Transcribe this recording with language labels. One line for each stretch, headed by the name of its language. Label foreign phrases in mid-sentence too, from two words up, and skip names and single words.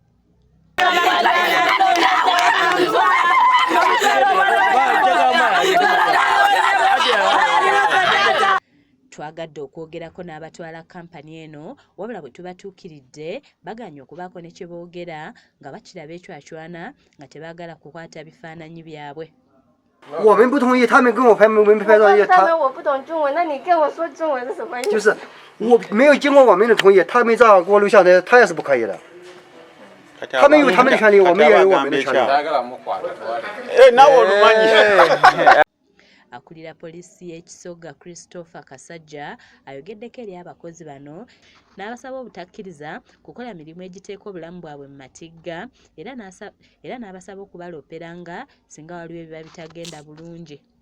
Ganda: Twagadde okwogerako n'abatwala kampani eno wabula bwe tubatuukiridde baganye okubaako ne kye boogera nga bakiraba ecwacwana nga tebaagala kukwata bifaananyi byabwe.
Chinese: 我们不同意，他们跟我拍，我们拍到他们我不懂中文，那你跟我说中文是什么意思？就是我没有经过我们的同意，他们这样给我录像的，他也是不可以的。他们有他们的权利，我们也有我们的权利。那我 lumanyi.
Ganda: Akulira polisi y'Ekisoga Christopher Kasajja ayogeddeko eri abakozi bano n'abasaba obutakkiriza kukola mirimu egiteeka obulamu bwabwe mu matigga era n'abasaba okubaloopera nga singa waliwo ebiba bitagenda bulungi.